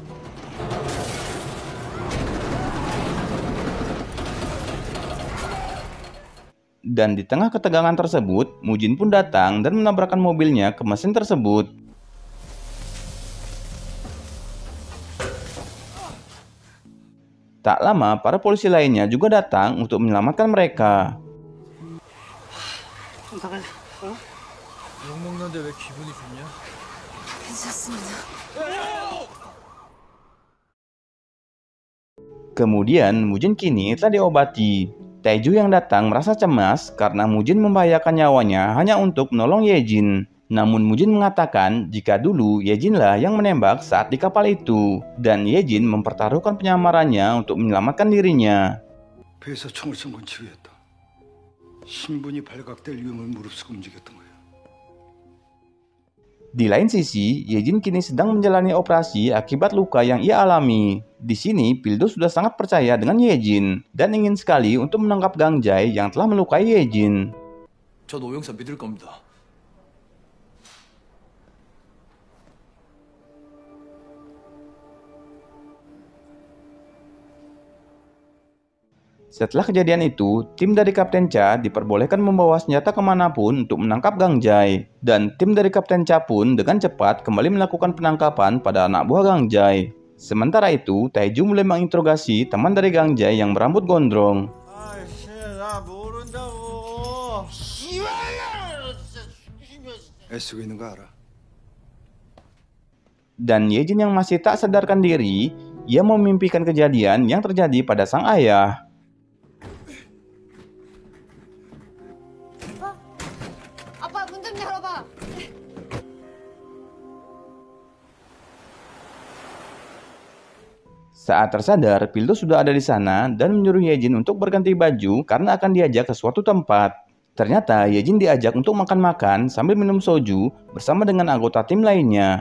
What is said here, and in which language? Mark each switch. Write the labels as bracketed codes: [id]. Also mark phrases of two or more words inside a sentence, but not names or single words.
[id] Dan di tengah ketegangan tersebut, Mujin pun datang dan menabrakkan mobilnya ke mesin tersebut. Tak lama, para polisi lainnya juga datang untuk menyelamatkan mereka. [ko] 욕 먹는데 왜 기분이 좋냐? 괜찮습니다. [id] Kemudian, Mujin kini telah diobati. Taeju yang datang merasa cemas karena Mujin membahayakan nyawanya hanya untuk menolong Yejin. Namun Mujin mengatakan jika dulu Yejinlah yang menembak saat di kapal itu, dan Yejin mempertaruhkan penyamarannya untuk menyelamatkan dirinya. [ko] 배에서 총을 쏜 건 지우였다. 신분이 발각될 위험을 무릅쓰고 움직였던 거야. [id] Di lain sisi, Yejin kini sedang menjalani operasi akibat luka yang ia alami. Di sini, Pildo sudah sangat percaya dengan Yejin dan ingin sekali untuk menangkap Gang Jae yang telah melukai Yejin. [ko] 전 오영사 믿을 겁니다. [id] Setelah kejadian itu, tim dari Kapten Cha diperbolehkan membawa senjata kemanapun untuk menangkap Gang Jae. Dan tim dari Kapten Cha pun dengan cepat kembali melakukan penangkapan pada anak buah Gang Jae. Sementara itu, Taeju mulai menginterogasi teman dari Gang Jae yang berambut gondrong. [ko] 나 모른다고. 애쓰고 있는 거 알아. [id] Dan Yejin yang masih tak sadarkan diri, ia memimpikan kejadian yang terjadi pada sang ayah. [ko] 아빠 문 좀 열어봐. [id] Saat tersadar, Pildo sudah ada di sana dan menyuruh Yejin untuk berganti baju karena akan diajak ke suatu tempat. Ternyata Yejin diajak untuk makan-makan sambil minum soju bersama dengan anggota tim lainnya.